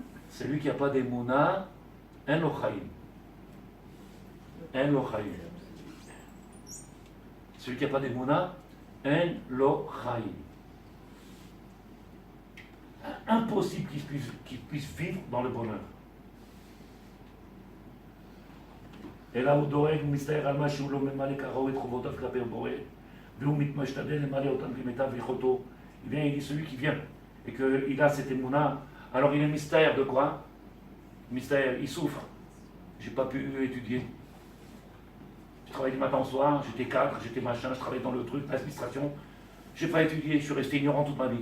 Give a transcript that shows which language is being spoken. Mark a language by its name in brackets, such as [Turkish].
[French] Celui qui n'a pas d'émouna, un lochaïm. Un lochaïm. Celui qui n'a pas d'émouna, un lochaïm. Impossible qu'il puisse vivre dans le bonheur. [Hebrew] אלא הוא דואג ומסתער על מה שהוא לא ממלא כראוי את חובותיו כלפי הבורא והוא משתדל למלא אותם כמיטב יכולתו. [French] Eh bien, il dit celui qui vient et qu'il a cette émouna, alors il est mystère de quoi? Mystère, il souffre. J'ai pas pu étudier. Je travaillais du matin au soir, j'étais cadre, j'étais machin, je travaillais dans le truc, l'administration. J'ai pas étudié, je suis resté ignorant toute ma vie.